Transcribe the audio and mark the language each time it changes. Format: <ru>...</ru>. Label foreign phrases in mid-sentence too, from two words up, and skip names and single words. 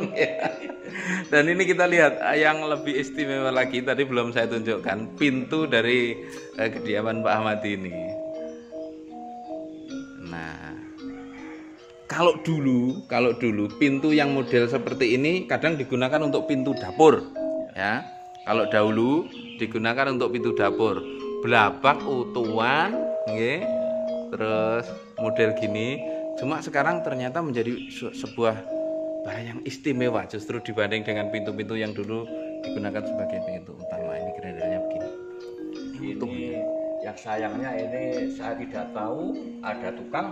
<id>Dan ini kita lihat yang lebih istimewa lagi, tadi belum saya tunjukkan pintu dari kediaman Pak Ahmad ini. Nah, kalau dulu pintu yang model seperti ini kadang digunakan untuk pintu dapur, ya. Kalau dahulu digunakan untuk pintu dapur, belabak utuhan, nggih. Terus model gini. Cuma sekarang ternyata menjadi sebuah barang yang istimewa justru dibanding dengan pintu-pintu yang dulu digunakan sebagai pintu utama. Ini grendelnya begini. Ini yang sayangnya ini saya tidak tahu ada tukang</id>